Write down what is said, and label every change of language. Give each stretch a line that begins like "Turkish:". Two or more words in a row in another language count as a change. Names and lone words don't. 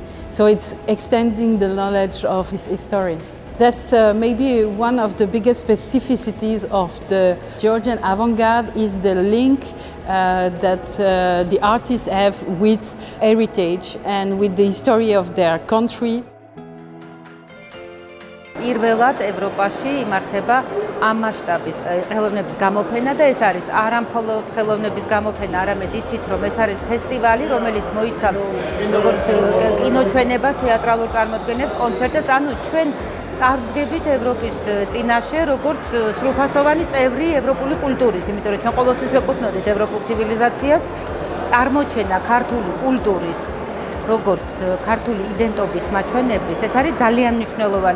English: So it's extending the knowledge of this history. That's maybe one of the biggest specificities of the Georgian avant-garde is the link that the artists have with heritage and with the history of their country.
Georgian: პირველად ევროპაში იმართება ამ მასშტაბის ხელოვნების გამოფენა და ეს არის არა მხოლოდ ხელოვნების გამოფენა, არამედ ისიც რომ ეს არის ფესტივალი, რომელიც მოიცავს როგორც კინოჩვენებას, თეატრალურ წარმოდგენებს, კონცერტებს, ანუ ჩვენ წარსდგებით ევროპის წინაშე როგორც სრულფასოვანი წევრი ევროპული კულტურის, იმიტომ რომ ჩვენ ყოველთვის ვეკუთვნოდით ევროპულ ცივილიზაციას, წარმოჩენა ქართული კულტურის როგორც ქართული იდენტობის მაჩვენებლის, ეს არის ძალიან მნიშვნელოვანი.